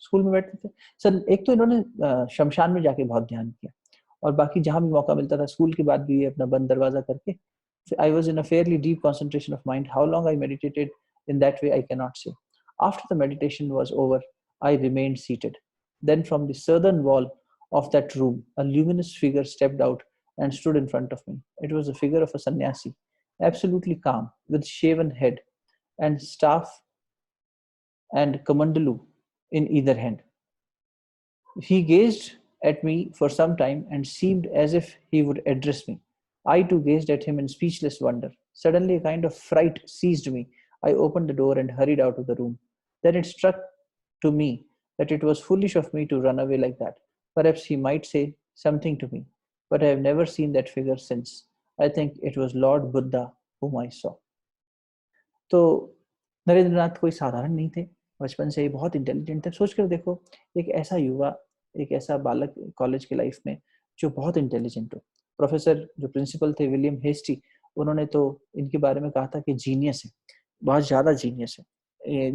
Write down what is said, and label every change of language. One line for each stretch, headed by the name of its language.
Hindi: School में बैठते थे सर। एक तो इन्होंने शमशान में जाके बहुत ध्यान किया, और बाकी जहां भी मौका मिलता था स्कूल के बाद भी ये अपना बंद दरवाजा करके,
English: I was in a fairly deep concentration of mind. How long I meditated in that way, I cannot say. After the meditation was over, I remained seated. Then from the southern wall of that room, a luminous figure stepped out and stood in front of me. It was the figure of a sannyasi, absolutely calm, with shaven head and staff and kamandalu in either hand. He gazed at me for some time and seemed as if he would address me. I too gazed at him in speechless wonder. Suddenly, a kind of fright seized me. I opened the door and hurried out of the room. Then it struck to me that it was foolish of me to run away like that. Perhaps he might say something to me, but I have never seen that figure since. I think it was Lord Buddha whom I saw.
Hindi: तो नरेंद्रनाथ कोई साधारण नहीं थे, बचपन से ही बहुत intelligent थे। सोच कर देखो, एक ऐसा युवा, एक ऐसा बालक कॉलेज की लाइफ में जो बहुत इंटेलिजेंट हो। प्रोफेसर जो प्रिंसिपल थे विलियम हेस्टी, उन्होंने तो इनके बारे में कहा था कि जीनियस है, बहुत ज़्यादा जीनियस है।